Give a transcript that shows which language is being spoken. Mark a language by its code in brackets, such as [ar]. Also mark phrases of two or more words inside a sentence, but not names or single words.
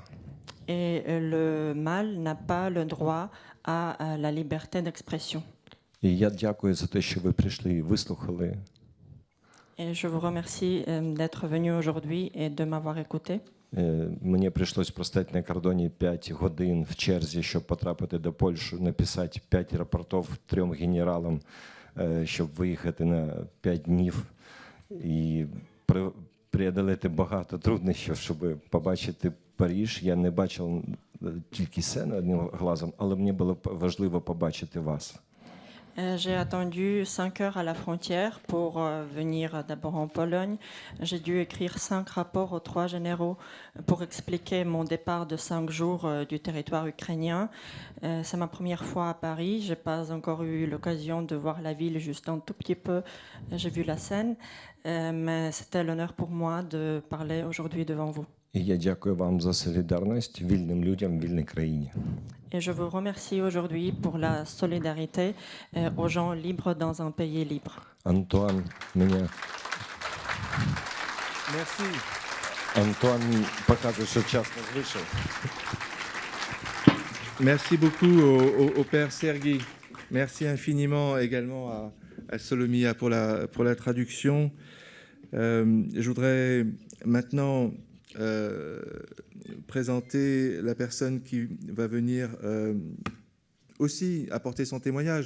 [fr] Et le mal n'a pas le droit à la liberté d'expression. [uk] І я дякую за те, що ви прийшли і вислухали. [fr] Et je vous remercie d'être venu aujourd'hui et de m'avoir écouté. [uk] Мені прийшлось простояти на кордоні 5 годин в черзі, щоб потрапити до Польщі, написати 5 рапортів 3 генералам, щоб виїхати на 5 днів і преодолeti багато труднощів, щоб побачити Париж. Я не бачив тільки сцену одним глазом, але мені було важливо побачити вас. [fr] J'ai attendu 5 heures à la frontière pour venir d'abord en Pologne. J'ai dû écrire 5 rapports aux 3 généraux pour expliquer mon départ de 5 jours du territoire ukrainien. C'est ma première fois à Paris. Je n'ai pas encore eu l'occasion de voir la ville, juste un tout petit peu. J'ai vu la Seine, mais c'était l'honneur pour moi de parler aujourd'hui devant vous. [uk] І я дякую вам за солідарність вільним людям в вільній країні. [fr] Et je vous remercie aujourd'hui pour la solidarité aux gens libres dans un pays libre. [uk] Антуан мене [fr] Merci. [uk] Антуан показує, що час не вийшов. [fr] Merci beaucoup au Père Serguy. Merci infiniment également à Solomia pour la traduction. Je voudrais maintenant présenter la personne qui va venir aussi apporter son témoignage.